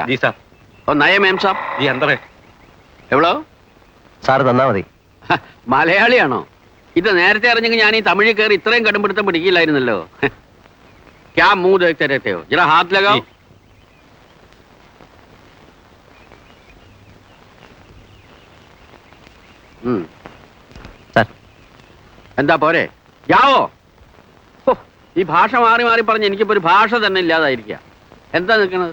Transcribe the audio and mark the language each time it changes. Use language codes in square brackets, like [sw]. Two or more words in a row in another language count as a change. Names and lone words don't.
[ml] ജി സാർ. [hi] और नए मैम साहब [ml] ജി അന്തറേ. എവ്വളോ? സാറ് തന്നാ മതി. മലയാളിയാണോ? ഇത് നേരത്തെ അറിഞ്ഞെങ്കിൽ ഞാൻ ഈ തമിഴിൽ കയറി ഇത്രയും കടുംപിടുത്തം പിടിക്കില്ലായിരുന്നല്ലോ. [hi] क्या मुंह देखते रहते हो? जरा हाथ लगाओ. [ml] സാർ, എന്താ പോരെ? യാവോ? ഹോ, ഈ ഭാഷ മാറി മാറി പറഞ്ഞ് എനിക്കിപ്പോ ഒരു ഭാഷ തന്നെ ഇല്ലാതായിരിക്കുക. എന്താ നിൽക്കണത്?